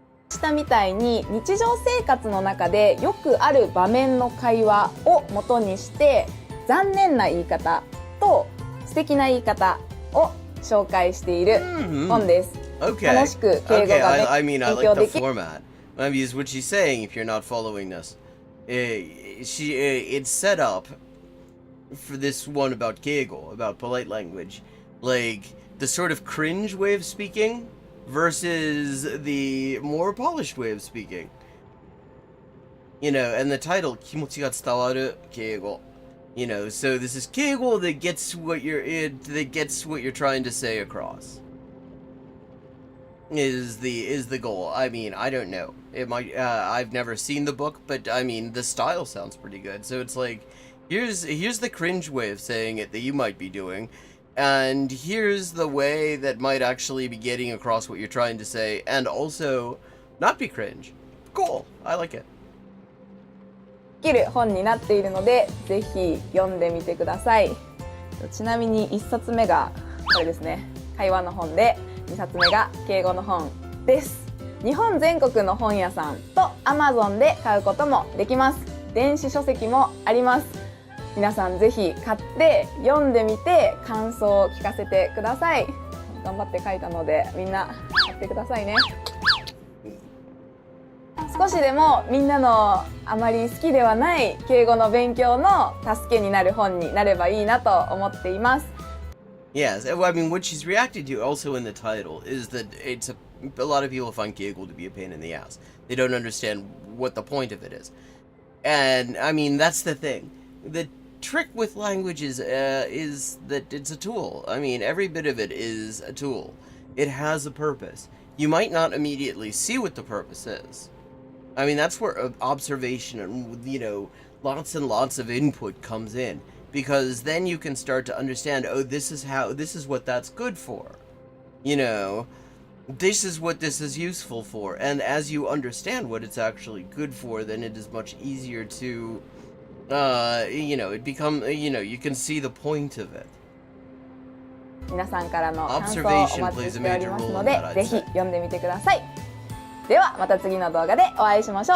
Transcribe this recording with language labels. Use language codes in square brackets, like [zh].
[ja] したみたいに日常生活の中でよくある場面の会話を元にして残念な言い方と素敵な言い方を紹介している本です。楽しく敬語が勉強できる。 [en] Because what she's saying, if you're not following this, it's set up for this one about keigo, about polite language, like the sort of cringe way of speaking versus the more polished way of speaking. And the title, [ja] 気持ちが伝わる敬語. [en] So this is keigo that gets what you're trying to say across. Is the goal. I mean, I don't know. It might. I've never seen the book, but I mean, the style sounds pretty good. So it's like, here's the cringe way of saying it that you might be doing, and here's the way that might actually be getting across what you're trying to say, and also not be cringe. Cool. I like it. [ja] できる本になっているので、ぜひ読んでみてください。ちなみに1冊目がこれですね。会話の本で。 2冊目が敬語の本です。日本全国の本屋さんと Amazon で買うこともできます。電子書籍もあります。皆さんぜひ買って読んでみて感想を聞かせてください。頑張って書いたのでみんな買ってくださいね。少しでもみんなのあまり好きではない敬語の勉強の助けになる本になればいいなと思っています。 [en] Yes, I mean, what she's reacted to also in the title is that a lot of people find keigo to be a pain in the ass. They don't understand what the point of it is. And, I mean, that's the thing. The trick with languages is that it's a tool. I mean, every bit of it is a tool. It has a purpose. You might not immediately see what the purpose is. I mean, that's where observation and, lots and lots of input comes in, because then you can start to understand, oh, this is what that's good for. You know, this is what this is useful for. And as you understand what it's actually good for, then it is much easier to, you can see the point of it. [ja] 皆さんからの感想をお待ちしておりますので、ぜひ読んでみてください。ではまた次の動画でお会いしましょう。